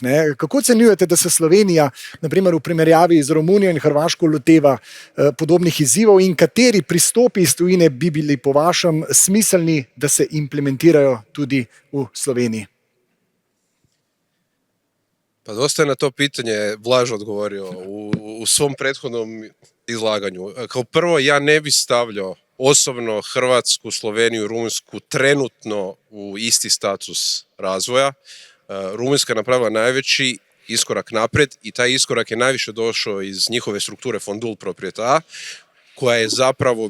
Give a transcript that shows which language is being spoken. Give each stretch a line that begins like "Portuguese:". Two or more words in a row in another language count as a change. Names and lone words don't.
Slovenian: Kako ocenjujete, da se Slovenija, naprimer v primerjavi z Romunijo in Hrvaško, loteva podobnih izzivov in kateri pristopi iz tujine bi bili po vašem smiselni, da se implementirajo tudi v Sloveniji?
Croatian: Pa dosta je na to pitanje Blaž odgovorio u svom prethodnom izlaganju. Kao prvo, ja ne bi stavljao osobno Hrvatsku, Sloveniju, Rumunjsku trenutno u isti status razvoja. Rumunjska je napravila najveći iskorak naprijed i taj iskorak je najviše došao iz njihove strukture fondul proprietà, koja je zapravo